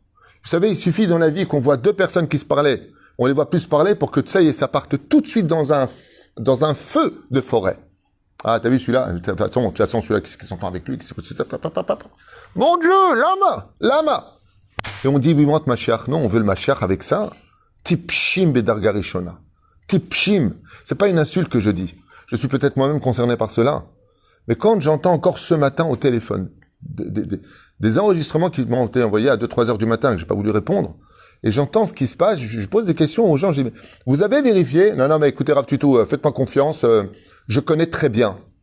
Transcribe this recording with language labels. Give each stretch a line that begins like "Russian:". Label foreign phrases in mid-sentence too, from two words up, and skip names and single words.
French: Vous savez, il suffit dans la vie qu'on voit deux personnes qui se parlaient, on les voit plus parler pour que ça y est, ça parte tout de suite dans un feu de forêt. Ah, t'as vu celui-là? De toute façon, celui-là qui s'entend avec lui, qui s'écoute, mon Dieu, lama. Et on dit, oui, monte Mashiach. Non, on veut le Mashiach avec ça.
Hebrew: טיפשים בדרגה ראשונה. Tipshim.
French: C'est pas une insulte que je dis. Je suis peut-être moi-même concerné par cela. Mais quand j'entends encore ce matin au téléphone des enregistrements qui m'ont été envoyés à 2-3 heures du matin, que j'ai pas voulu répondre, et j'entends ce qui se passe, je pose des questions aux gens, je dis, vous avez vérifié? Non, mais écoutez, Rav Tutu, faites-moi confiance, je connais très bien.